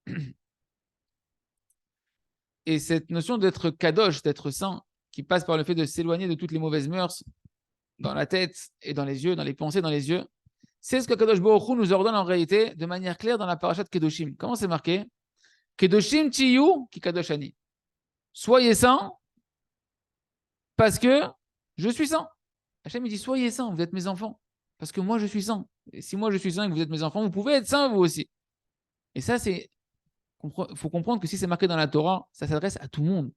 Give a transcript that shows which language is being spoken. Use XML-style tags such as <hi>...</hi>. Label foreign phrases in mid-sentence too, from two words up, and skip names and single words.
<fr>Et cette notion d'être kadosh, d'être saint, qui passe par le fait de s'éloigner de toutes les mauvaises mœurs dans la tête et dans les yeux, dans les pensées, dans les yeux, c'est ce que</fr> <he>הקדוש ברוך הוא</he> <fr>nous ordonne en réalité de manière claire dans la parashat Kedoshim. Comment c'est marqué?</fr> <he>קדושים תהיו כי קדוש אני.</he> <fr>Soyez saints parce que je suis saint. Hachem il dit soyez saints, vous êtes mes enfants, parce que moi je suis saint. Et si moi je suis saint et que vous êtes mes enfants, vous pouvez être saints vous aussi. Et ça, il faut comprendre que si c'est marqué dans la Torah, ça s'adresse à tout le monde.</fr>